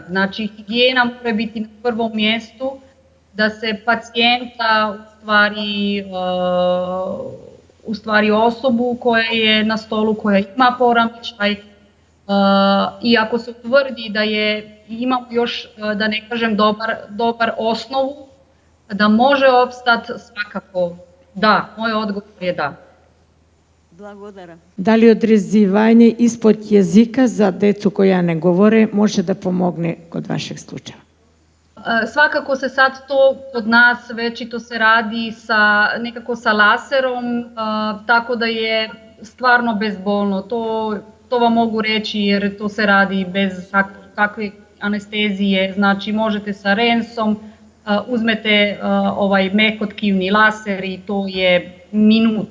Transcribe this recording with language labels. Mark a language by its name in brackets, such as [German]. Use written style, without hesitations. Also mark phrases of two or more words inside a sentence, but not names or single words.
[Serbian] Znači, higijena mora biti na prvom mjestu, da se pacijenta, u stvari osobu koja je na stolu, koja ima poremećaj, i ako se utvrdi da ima još, da ne kažem, dobar osnovu, da može opstati, svakako da. Moj odgovor je da. [Bulgarian] Благодаря. [Serbian] Дали одрезивање испод језика за децу која не говоре може да помогне код вашeg случаja? Svakako se sad to kod nas već i to se radi nekako sa laserom, tako da je stvarno bezbolno. To vam mogu reći jer to se radi bez takve anestezije. Znači možete sa Rensom, uzmete ovaj mekotkivni laser i to je minut.